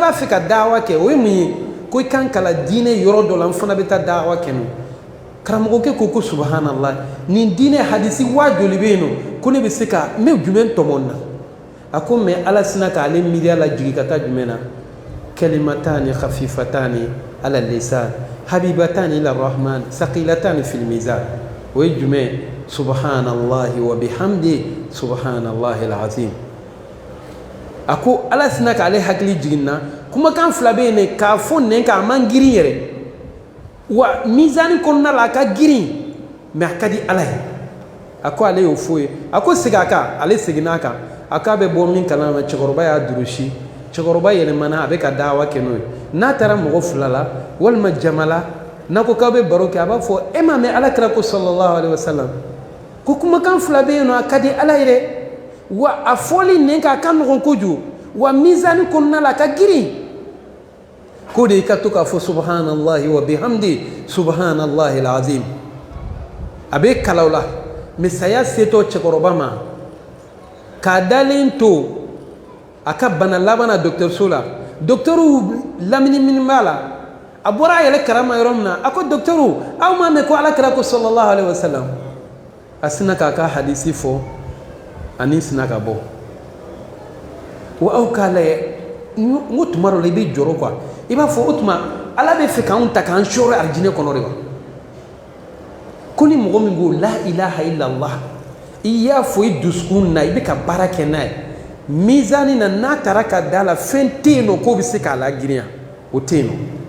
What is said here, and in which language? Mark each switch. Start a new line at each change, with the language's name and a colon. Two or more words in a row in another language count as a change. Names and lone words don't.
Bambara: b'a fɛ ka dawa kɛ o ye mun ye ko i kan kalan diinɛ yɔrɔ dɔ la n fana bɛ taa dawa kɛ n'o karamɔgɔkɛ ko subhanallah nin diinɛ hadisi waa joli bɛ yen nɔ ko ne bɛ se ka n bɛ jumɛn tɔmɔ na a ko mais Ala sina k'ale miiriya lajigin ka taa jumɛn na
Arabic: كلمتان خفيفتان على اللسان حبيبتان إلى الرحمن ثقيلتان في الميزان
Bambara: o ye jumɛn
Arabic: سبحان الله وبحمده سبحان الله العظيم
Bambara: a ko Ala sina k'ale hakili jigin na kumakan 2 bɛ yen ne k'a fɔ nɛn kan a man girin yɛrɛ wa mizani kɔnɔna la a ka girin mais a ka di Ala ye a ko ale y'o fɔ ye a ko segin a kan ale seginna a kan a k'a bɛ bɔ min kalama cɛkɔrɔba y'a durusi cɛkɔrɔba yɛlɛmana a bɛ ka dawa kɛ n'o ye n'a taara mɔgɔ 2 la walima jama la n'a ko k'aw bɛ baro kɛ a b'a fɔ e m'a mɛn Alakira ko
Arabic: صلى الله عليه وسلم
Bambara: ko kumakan 2 bɛ yen nɔ a ka di Ala ye dɛ wa a fɔli nin ka ka nɔgɔn kojugu wa mizani kɔnɔna la a ka girin ko de i ka to k'a fɔ
Arabic: سبحان الله وبحمده سبحان الله العظيم
Bambara: a bɛ kalaw la mais saya setɔ cɛkɔrɔba ma k'a dalen to a ka bana laban na dɔgɔtɔrɔso la dɔgɔtɔrɔw lamini b'a la a bɔra a yɛrɛ karama yɔrɔ min na a ko dɔgɔtɔrɔw aw m'a mɛn ko Alakira ko
Arabic: صلى الله عليه وسلم
Bambara: a sina k'a ka hadisi fɔ ani sina ka bɔ wa aw k'a lajɛ n ko tuma dɔ la i bɛ jɔrɔ quoi i b'a fɔ o tuma Ala bɛ fɛ k'anw ta k'an sɔrɔ arijinɛ kɔnɔ de wa ko ni mɔgɔ min ko
Arabic: لا إله إلا الله
Bambara: i y'a fɔ i dusukun na i bɛ ka baara kɛ n'a ye mizani na n'a taara ka da la fɛn tɛ yen nɔ k'o bɛ se k'a lagirinya o tɛ yen nɔ